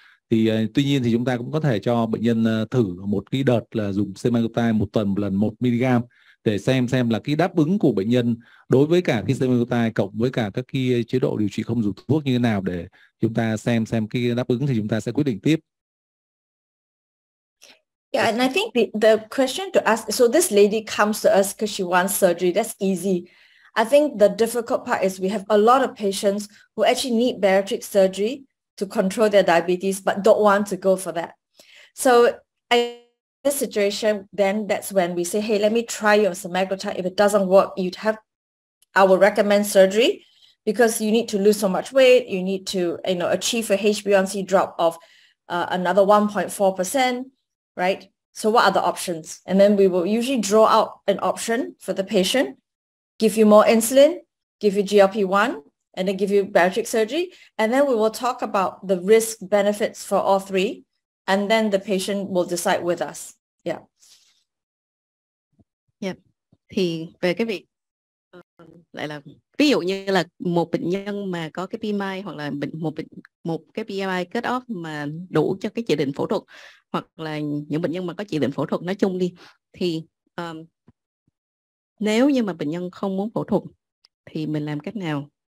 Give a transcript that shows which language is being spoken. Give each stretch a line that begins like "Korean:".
Vietnamese: Thì tuy nhiên thì chúng ta cũng có thể cho bệnh nhân thử một cái đợt là dùng semaglutide một tuần một lần 1 mg để xem là cái đáp ứng của bệnh nhân đối với cả cái semaglutide cộng với cả các cái chế độ điều trị không dùng thuốc như thế nào, để chúng ta xem cái đáp ứng thì chúng ta sẽ quyết định tiếp.
English: Yeah, and I think the question to ask, so this lady comes to us because she wants surgery. That's easy. I think the difficult part is we have a lot of patients who actually need bariatric surgery to control their diabetes, but don't want to go for that. So in this situation, then that's when we say, hey, let me try your semaglutide. If it doesn't work, I will recommend surgery because you need to lose so much weight. You need to, achieve a HbA1c drop of another 1.4%. Right? So what are the options? And then we will usually draw out an option for the patient, give you more insulin, give you GLP-1, and then give you bariatric surgery. And then we will talk about the risk benefits for all three. And then the patient will decide with us. Yeah. Yeah.
Vietnamese: Thì về cái việc lại là ví dụ như là một bệnh nhân mà có cái BMI hoặc là một cái BMI cut off mà đủ cho cái chỉ định phẫu thuật, hoặc là những bệnh nhân mà có chỉ định phẫu thuật nói chung đi, thì nếu như mà bệnh nhân không muốn phẫu thuật thì mình làm cách nào?